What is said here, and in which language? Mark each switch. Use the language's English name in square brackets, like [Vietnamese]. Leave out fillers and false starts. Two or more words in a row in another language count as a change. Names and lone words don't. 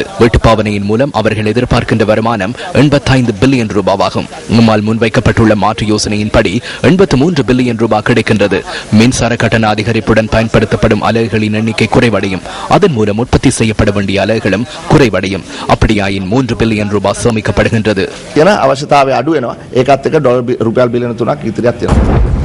[Tamil] வெட்டுப்பாவனையின் மூலம் அவர்கள் எதிர்பார்க்கின்ற வருமானம் 85 பில்லியன் ரூபாவாகும். நம்மால் முன்வைக்கப்பட்டுள்ள மாற்று யோசனையின்படி 83 பில்லியன் ரூபாய் கிடைக்கின்றது. மின்சார கட்டண அதிகரிப்புடன் பயன்படுத்தப்படும் அலகுகளின் எண்ணிக்கை குறைவடையும். அதன் மூலம் உற்பத்தி செய்யப்பட வேண்டிய அலகுகளும் குறைவடையும். அப்படியாயின் 3 பில்லியன் ரூபாய் சேமிக்க [Sinhala] என அவசியතාවය අඩු වෙනවා. ඒකත් එක්ක රුපියල් බිලියන 3ක් ඉතිරියක් තියෙනවා.